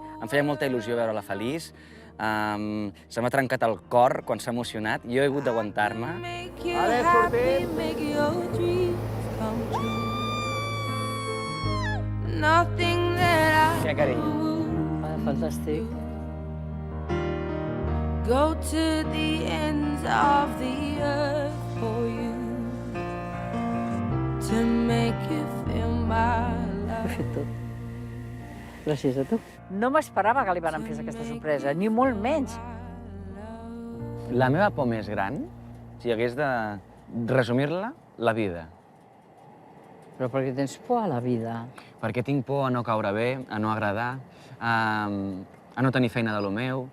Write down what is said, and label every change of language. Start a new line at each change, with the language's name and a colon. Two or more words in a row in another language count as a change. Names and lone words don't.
Catalan: Em feia molta il·lusió veure-la feliç. Se m'ha trencat el cor quan s'ha emocionat. Jo he hagut d'aguantar-me. Vale, sortim. Què, carinyo? Fantàstic.
English: Go to the ends of the earth for you to make you feel my
Catalan: Ho he
English: love.
Catalan: fet tot. Gràcies a tu. No m'esperava que li van fer aquesta sorpresa, ni molt menys. La meva por més gran, si hagués de resumir-la, la vida. Però per què tens por a la vida? Perquè tinc por a no caure bé, a no agradar, a no tenir feina de lo meu.